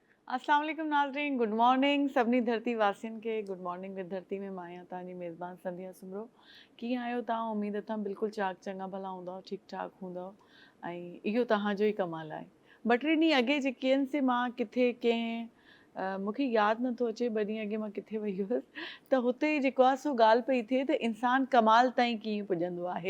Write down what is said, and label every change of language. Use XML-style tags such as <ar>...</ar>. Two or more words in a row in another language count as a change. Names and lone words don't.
<ar>السلام عليكم</ar> <sd>नाज़रीन,</sd> <en>good morning</en> <sd>सभिनी धरती वासियुनि खे। गुड मॉर्निंग विद धरती में मां आहियां तव्हांजी मेज़बान संध्या सुमरो। कीअं आहियो तव्हां? उमेद अथमि बिल्कुलु चाक चङा भला हूंदव, ठीकु ठाक हूंदव ऐं इहो तव्हांजो ई कमाल आहे। ॿ टे ॾींहं अॻे जेके आहिनि से मां किथे कंहिं मूंखे यादि नथो अचे ॿ ॾींहं अॻे मां किथे वई हुअसि त हुते जेको आहे सो ॻाल्हि पई थिए त इंसानु कमाल ताईं कीअं पुॼंदो आहे।</sd>